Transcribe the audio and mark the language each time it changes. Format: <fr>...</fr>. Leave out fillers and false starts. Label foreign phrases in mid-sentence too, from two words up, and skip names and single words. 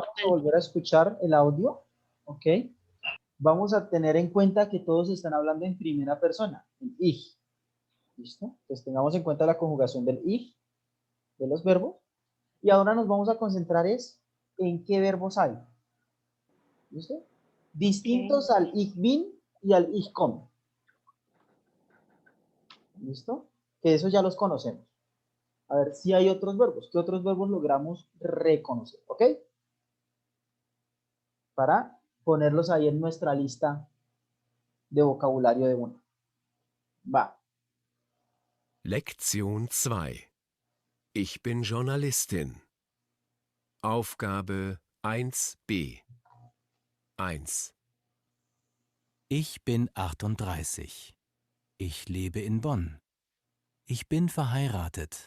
<es>vamos a volver a escuchar el audio, ¿ok? Vamos a tener en cuenta que todos están hablando en primera persona, en ich. ¿Listo? Entonces tengamos en cuenta la conjugación del ich, de los verbos. Y ahora nos vamos a concentrar es en qué verbos hay. ¿Listo? Distintos al</es> <de>ich bin</de> <es>y al</es> <de>ich komme.</de> <es>¿Listo? Que eso ya los conocemos. A ver si hay otros verbos. ¿Qué otros verbos logramos reconocer? ¿Ok? Para ponerlos ahí en nuestra lista de vocabulario de uno. Va.</es> <de>Lektion 2. Ich bin Journalistin. Aufgabe 1b. 1. Ich bin 38. Ich lebe in Bonn. Ich bin verheiratet.</de>